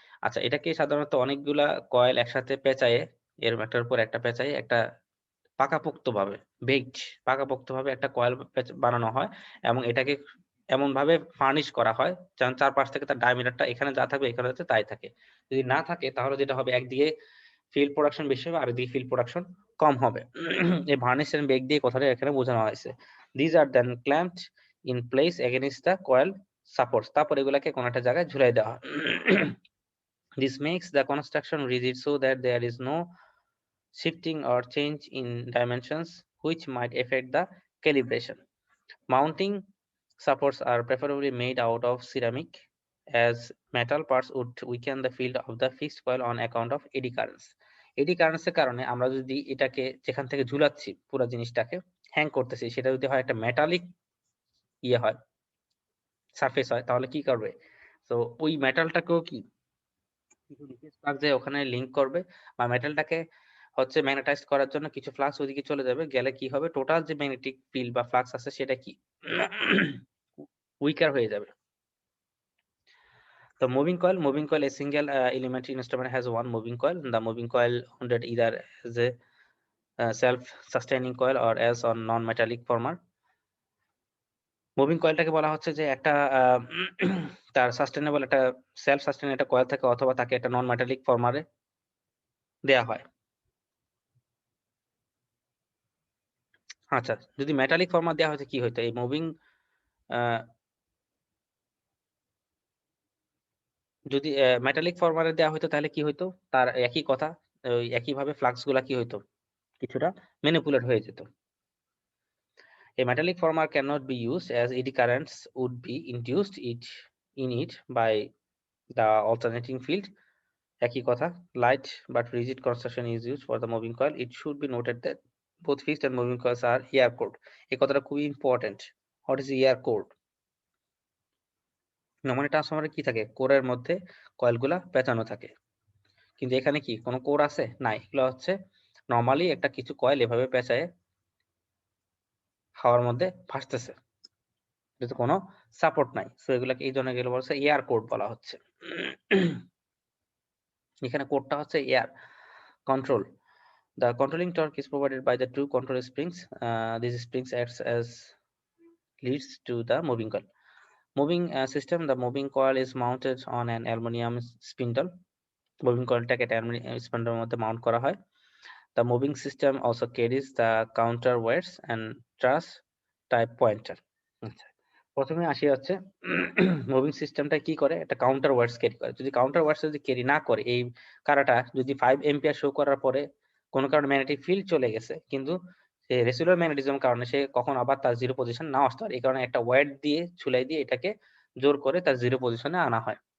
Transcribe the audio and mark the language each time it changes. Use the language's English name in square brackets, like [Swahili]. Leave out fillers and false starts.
[Bangla] আচ্ছা, এটাকে সাধারণত অনেকগুলা কয়েল একসাথে পেঁচায়ে এর একটার উপর একটা পেঁচায়ে একটা পাকাপোক্তভাবে বেকড পাকাপোক্তভাবে একটা কয়েল বানানো হয় এবং এটাকে এমন ভাবে ফার্নিশ করা হয় যেন চারপাশ থেকে তার ডায়ামিটারটা এখানে যা থাকবে এখানে যাতে তাই থাকে। যদি না থাকে তাহলে যেটা হবে একদিকে ফিল্ড প্রোডাকশন বেশি হবে আর একদিকে ফিল্ড প্রোডাকশন কম হবে। এই ভার্নিশ এন্ড বেক দিয়ে কথাটা এখানে বোঝানো হয়েছে। [English] These are then clamped in place against the coil supports. [Bangla] তারপর এগুলাকে কোন একটা জায়গায় ঝুলাই দেওয়া হয়। [English] This makes the construction rigid so that there is no shifting or change in dimensions which might affect the calibration. Mounting supports are preferably made out of ceramic as metal parts would weaken the field of the fixed coil on account of eddy currents. [Bangla] Eddy currents এর কারণে আমরা যদি এটাকে যেখান থেকে ঝুলাচ্ছি পুরো জিনিসটাকে hang করতেছি সেটা যদি হয় একটা মেটালিক ইয়ে হয় সারফেস হয় তাহলে কি করবে, তো ওই মেটালটাকেও কি কিছু লিকেজ ফ্লাক্স যে ওখানে লিংক করবে বা মেটালটাকে হচ্ছে ম্যাগনেটাইজ করার জন্য কিছু ফ্লাক্স ওইদিকে চলে যাবে, গেলে কি হবে টোটাল যে ম্যাগনেটিক ফিল্ড বা ফ্লাক্স আছে সেটা কি উইকার হয়ে যাবে। [English] The moving coil, a single element instrument has one moving coil. The moving coil wounded either as a self-sustaining coil or as on non-metallic former. [Bangla] Moving কয়েলটাকে বলা হচ্ছে যে একটা তার সাস্টেনেবল একটা সেলফ সাস্টেন একটা কয়েল থাকে অথবা তাকে একটা নন মেটালিক ফর্মারে দেয়া হয়। আচ্ছা, যদি মেটালিক ফর্মার দেওয়া হয়েছে কি হইতো এই মুভিং, যদি মেটালিক ফর্মারে দেওয়া হইতো তাহলে কি হইতো, তার একই কথা, ওই একইভাবে ফ্লাক্স গুলা কি হইতো কিছুটা ম্যানিপুলেট হয়ে যেত। [English] A metallic former cannot be used as eddy currents would be induced in it by the alternating field. [Bangla] একই কথা, [English] light but rigid construction is used for the moving coil. It should be noted that both fixed and moving coils are air cooled. [Bangla] এই কথাটা খুবই important. [English] What is air cooled? [Bangla] Normally ট্রান্সফরমারে কি থাকে, কোরের মধ্যে কয়েলগুলা পেঁচানো থাকে, কিন্তু এখানে কি কোনো কোর আছে? নাই, এগুলো হচ্ছে নরমালি একটা কিছু কয়েল এভাবে পেঁচায় হাওয়ার মধ্যে ভাসতেছে। যেহেতু কোনো সাপোর্ট নাই, সো এগুলাকে এই জন্য এগুলো বলছে এয়ার কোড বলা হচ্ছে। এখানে কোডটা হচ্ছে air control. [English] The controlling torque is provided by the two control springs. These springs acts as leads to the moving coil. Moving system, the moving coil is mounted on an aluminum spindle. [Bangla] Moving coilটাকে একটা aluminium স্পন্ডের মধ্যে Mount করা হয়। [English] The moving system also carries the counterweights and truss type pointer. [Bangla] আচ্ছা, প্রথমে আসি হচ্ছে moving সিস্টেমটা কি করে, একটা কাউন্টার ওয়ার্ডস ক্যারি করে। যদি কাউন্টার ওয়ার্ডস যদি ক্যারি না করে, এই কারাটা যদি 5 এম্পিয়ার শো করার পরে কোনো কারণে ম্যাগনেটিক ফিল্ড চলে গেছে, কিন্তু সে রেসিডুয়াল ম্যাগনেটিজম কারণে সে কখন আবার তার জিরো পজিশন নাও আসতে পারে। এই কারণে একটা ওয়ার্ড দিয়ে ঝুলাই দিয়ে এটাকে জোর করে তার জিরো পজিশনে আনা হয়।